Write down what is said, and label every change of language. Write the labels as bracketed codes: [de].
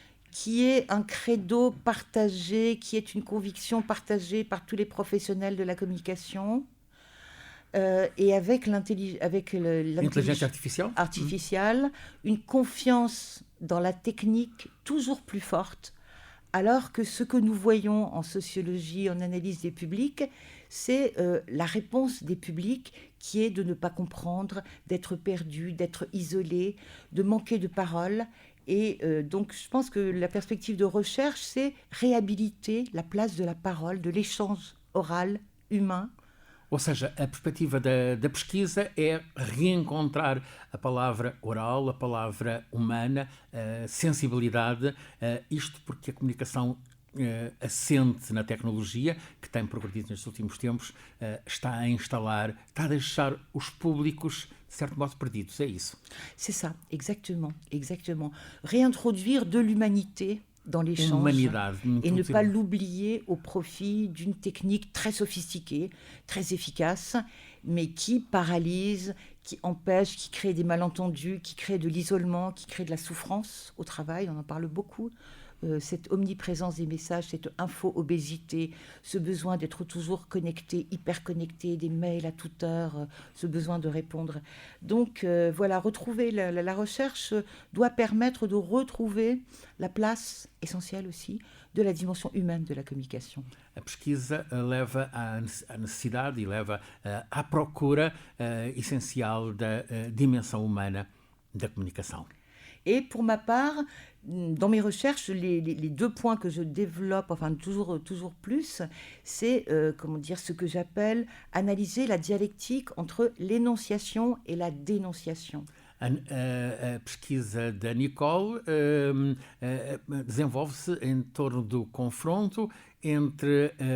[fr] Qui est un credo partagé, qui est une conviction partagée par tous les professionnels de la communication, et avec l'intelligence artificielle, une confiance dans la technique toujours plus forte, alors que ce que nous voyons en sociologie, en analyse des publics, c'est la réponse des publics qui est de ne pas comprendre, d'être perdu, d'être isolé, de manquer de parole. Et donc, je pense que la perspective de recherche, c'est réhabiliter la place de la parole, de l'échange oral, humain. [pt] Ou seja, a perspectiva da pesquisa é reencontrar a palavra oral, a palavra humana, a sensibilidade, isto porque a comunicação assente na tecnologia, que tem progredido nestes últimos tempos, está a deixar os públicos, de certo modo, perdidos. É isso? [fr] C'est ça, exactement. Réintroduire de l'humanité dans l'échange et ne pas l'oublier au profit d'une technique très sophistiquée, très efficace, mais qui paralyse, qui empêche, qui crée des malentendus, qui crée de l'isolement, qui crée de la souffrance au travail, on en parle beaucoup cette omniprésence des messages, cette info-obésité, ce besoin d'être toujours connecté, hyper connecté, des mails à toute heure, ce besoin de répondre. Donc voilà, retrouver la recherche doit permettre de retrouver la place essentielle aussi de la dimension humaine de la communication. [pt] A pesquisa leva à necessidade e leva à procura essencial da dimensão humana da comunicação. [fr] Et pour ma part, dans mes recherches, les deux points que je développe, enfin toujours plus, c'est ce que j'appelle analyser la dialectique entre l'énonciation et la dénonciation. [pt] A pesquisa da Nicole desenvolve-se em torno do confronto entre